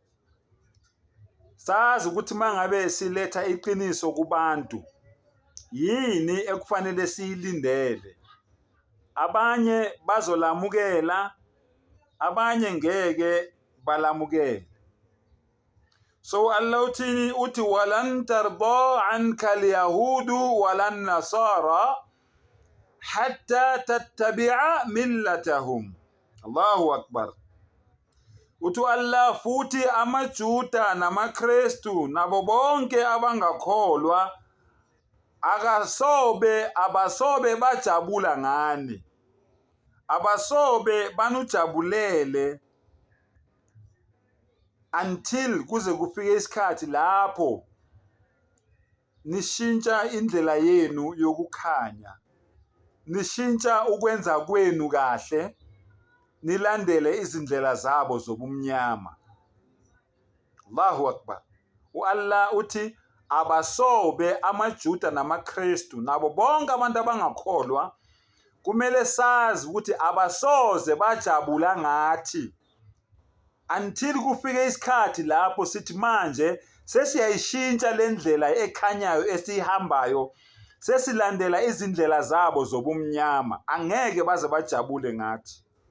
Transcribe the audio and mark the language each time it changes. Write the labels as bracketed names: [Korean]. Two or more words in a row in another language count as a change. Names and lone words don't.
[Zulu] Sazi ukuthi mangabe siletha iqiniso kubantu yini ekufanele siyilindele. Abanye bazolamukela, abanye ngeke balamukele. So Allah uthi [Arabic] ولن ترضى عنك اليهود ولا النصارى حتى تتبع ملتهم. Allahu Akbar. [Zulu] Uthi Allah futhi amaJuda namaKristu nabo bonke abangakholwa abasobe bajabula ngani, abasobe banujabulele until kuze kufike isikhathi lapho nishintsha indlela yenu yokukhanya, nishintsha ukwenza kwenu kahle, nilandele izindlela zabo zobumnyama. [Arabic] Allahu Akbar. [Zulu] Allah uthi abasobe amaJuda namaKristu nabo bonke abantu abangakholwa kumele sazi ukuthi abasoze bajabula ngathi until kufike isikhathi lapho sithi manje sesiyayishintsha lendlela ekhanyayo esihambayo, sesilandela izindlela zabo zobumnyama, angeke baze bajabule ngathi.